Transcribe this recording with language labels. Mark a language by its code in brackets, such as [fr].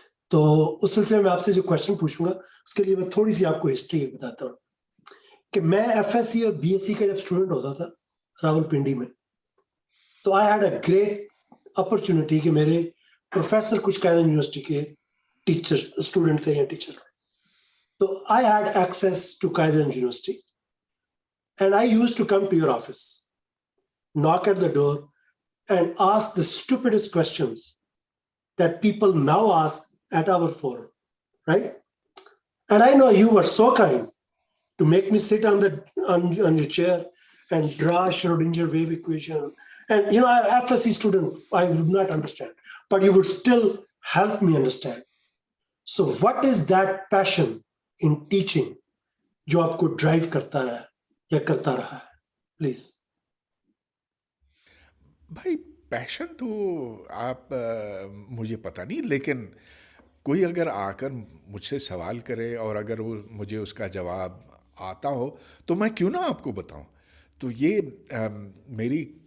[ur] تو اس سلسلے میں آپ سے جو کوشچن پوچھوں گا اس کے لیے میں تھوڑی سی آپ کو ہسٹری بتاتا ہوں کہ میں ایف ایس سی اور بی ایس سی کا جب اسٹوڈنٹ ہوتا تھا راول پنڈی میں, تو [en] I had a great opportunity [ur] کہ میرے پروفیسر کچھ قائدین یونیورسٹی کے ٹیچرز اسٹوڈنٹ تھے یا ٹیچر تھے. [en] تو I had access to Kaizen University, and I used to come to your office, knock at the door, and ask the stupidest questions that people now ask at our forum, right? And I know you were so kind to make me sit on your chair and draw Schrodinger wave equation. And you know, I'm an FSC student, I would not understand, but you would still help me understand. So what is that passion in teaching [ur] جو آپ کو drive کرتا ہے یا کرتا رہا ہے؟ Please. بھائی پیشن تو آپ مجھے پتہ نہیں, لیکن کوئی اگر آ کر مجھ سے سوال کرے اور اگر وہ مجھے اس کا جواب آتا ہو تو میں کیوں نہ آپ کو بتاؤں. تو یہ میری